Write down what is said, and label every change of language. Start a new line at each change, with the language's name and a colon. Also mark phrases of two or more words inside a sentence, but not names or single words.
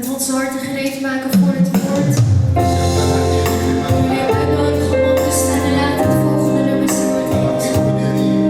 Dutch: onze harten gereed maken voor het woord.
Indonesian: Siapkan hati yang diterima
Dutch: Ik wil
Indonesian: Tuhan.
Dutch: je uitnodigen om op te staan en laten het volgende nummer zingen.
Indonesian: Dalam hidup berdiri.